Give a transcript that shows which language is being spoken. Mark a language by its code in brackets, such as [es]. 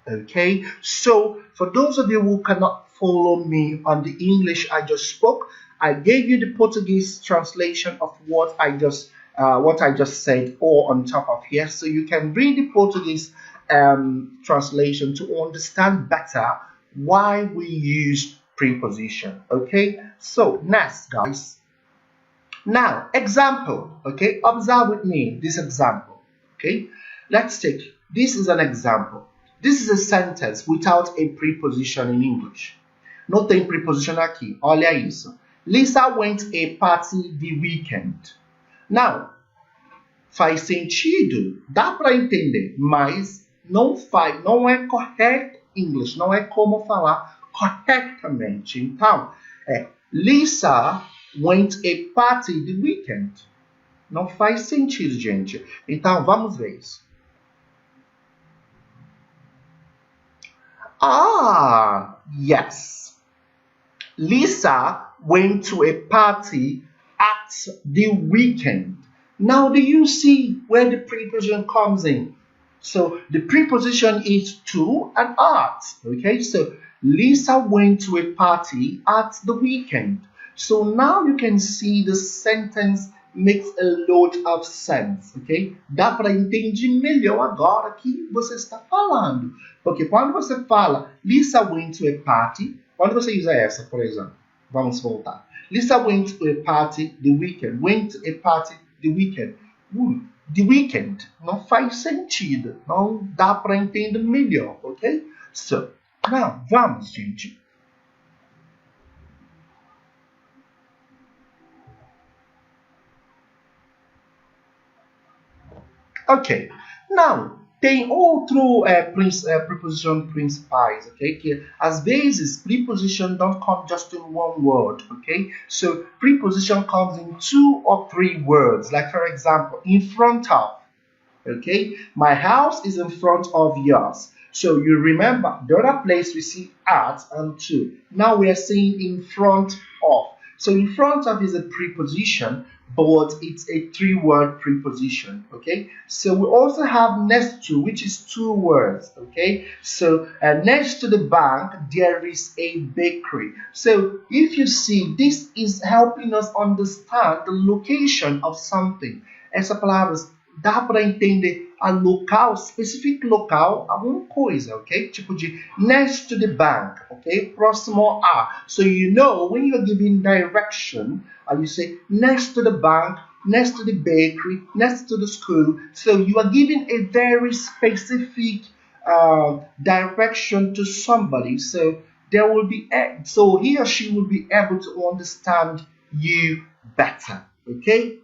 [en] Okay, so for those of you who cannot follow me on the English I just spoke, I gave you the Portuguese translation of what I just said all on top of here, so you can read the Portuguese translation to understand better why we use preposition. Okay, so next, guys. Now, example, okay? Observe with me this example, okay? Let's take, this is an example. This is a sentence without a preposition in English. [pt] Não tem preposition aqui, olha isso. [en] Lisa went a party the weekend. [pt] Now, faz sentido, dá para entender, mas não é correto English, não é como falar corretamente. Então, [en] Lisa went a party the weekend. [pt] Não faz sentido, gente. Então, vamos ver isso. [en] Ah, yes. Lisa went to a party at the weekend. Now, do you see where the preposition comes in? So, the preposition is to and at. Okay, so Lisa went to a party at the weekend. So, now you can see the sentence makes a lot of sense, ok? [pt] Dá para entender melhor agora que você está falando. Porque quando você fala [en] Lisa went to a party, [pt] quando você usa essa, por exemplo, vamos voltar. [en] Lisa went to a party the weekend. Went to a party the weekend. The weekend [pt] não faz sentido. Não dá para entender melhor, ok? [en] So, now, [pt] vamos, gente. Ok, now, tem outro preposition principais, ok? Que às vezes [en] preposition don't come just in one word, ok? So preposition comes in 2 or 3 words, like for example, in front of, ok? My house is in front of yours. So you remember the other place we see at and to. Now we are saying in front of. So in front of is a preposition, but it's a 3-word preposition, okay? So we also have next to, which is 2 words, okay? So next to the bank, there is a bakery. So if you see, this is helping us understand the location of something. [pt] Essa palavra dá para entender a local, [en] specific local, [pt] alguma coisa, ok? Tipo de [en] next to the bank, [pt] ok? Próximo a. [en] So you know when you're giving direction, you say next to the bank, next to the bakery, next to the school. So you are giving a very specific direction to somebody. So there will be, so he or she will be able to understand you better, okay?